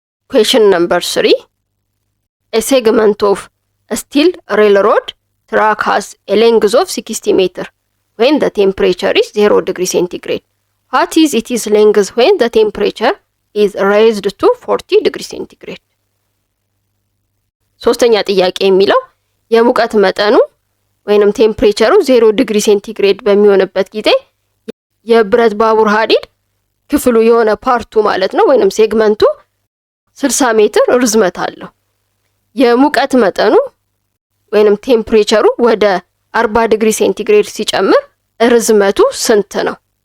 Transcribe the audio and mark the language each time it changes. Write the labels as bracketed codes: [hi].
[en] ኩዌስችን ነምበር 3 A segment of a steel railroad track has a length of 60 meters when the temperature is 0 degree centigrade. What is its length when the temperature is raised to 40 degree centigrade? [am] ሶስተኛ ጥያቄ የሚለው የሙቀት መጠኑ ወይንም ቴምፕሬቸሩ 0 ዲግሪ ሴንቲግሬድ በሚሆንበት ጊዜ የብረት ባቡር ሐዲድ ክፍሉ የሆነ ፓርቱ ማለት ነው ወይንም ሴግመንቱ 60 ሜትር ርዝመት አለው። የሙቀት መጠኑ ወይንም ቴምፕሬቸሩ ወደ 40 ዲግሪ ሴንቲግሬድ ሲጨምር ርዝመቱ ስንት ነው?